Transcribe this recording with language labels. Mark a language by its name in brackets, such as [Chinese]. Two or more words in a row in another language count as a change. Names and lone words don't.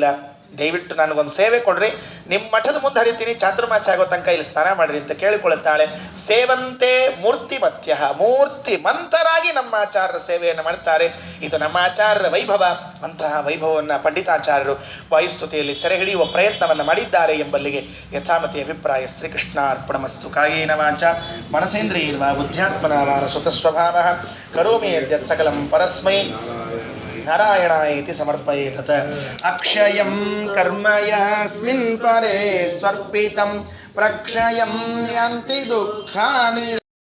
[Kannada] ದಯವಿಟ್ಟು ನನಗೊಂದು ಸೇವೆ ಕೊಡ್ರಿ, ನಿಮ್ಮ ಮಠದ ಮುಂದೆ ಹರಿತೀನಿ, ಚಾತುರ್ಮಾಸ ಆಗೋ ತನಕ ಇಲ್ಲಿ ಸ್ನಾನ ಮಾಡ್ರಿ ಅಂತ ಕೇಳಿಕೊಳ್ಳುತ್ತಾಳೆ. ಸೇವಂತೆ ಮೂರ್ತಿಮತ್ಯ, ಮೂರ್ತಿ ಮಂತರಾಗಿ ನಮ್ಮ ಆಚಾರ್ಯರ ಸೇವೆಯನ್ನು ಮಾಡ್ತಾರೆ. ಇದು ನಮ್ಮ ಆಚಾರ್ಯರ ವೈಭವ. ಅಂತಹ ವೈಭವವನ್ನು ಪಂಡಿತಾಚಾರ್ಯರು ವಾಯುಸ್ತುತಿಯಲ್ಲಿ ಸೆರೆ ಹಿಡಿಯುವ ಪ್ರಯತ್ನವನ್ನು ಮಾಡಿದ್ದಾರೆ ಎಂಬಲ್ಲಿಗೆ ಯಥಾಮತಿ ಅಭಿಪ್ರಾಯ. [Sanskrit] ಶ್ರೀಕೃಷ್ಣಾರ್ಪಣಮಸ್ತು. ಕಾಯೇನ ವಾಚ ಮನಸೇಂದ್ರಿಯರ್ವಾ ಬುದ್ಧ್ಯಾತ್ಮನಾ ವಾ ಸ್ವತಃಸ್ವಭಾವಃ ಕರೋಮಿ ಯದ್ಯತ್ ಸಕಲಂ ಪರಸ್ಮೈ ನಾರಾಯಣಾಯೇತಿ ಸಮರ್ಪಯೇತ್. ಅಕ್ಷಯಂ ಕರ್ಮ ಯಸ್ಮಿನ್ ಪರೇ ಸ್ವರ್ಪಿತಂ ಪ್ರಕ್ಷಯಂ ಯಾಂತಿ ದುಃಖಾನಿ